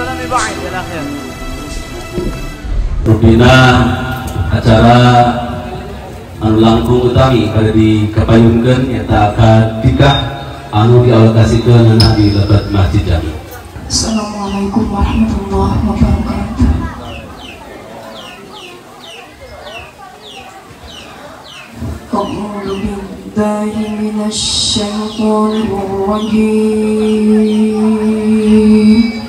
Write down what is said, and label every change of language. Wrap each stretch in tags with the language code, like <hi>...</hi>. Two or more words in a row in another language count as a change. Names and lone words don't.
<su>Rupina acara anu langkung utami pada dikapayungkeun eta akad nikah anu dialokasikeun di lebat Masjid Jami.</su> <ar>السلام عليكم ورحمة الله وبركاته. أعوذ بالله من الشيطان الرجيم.</ar>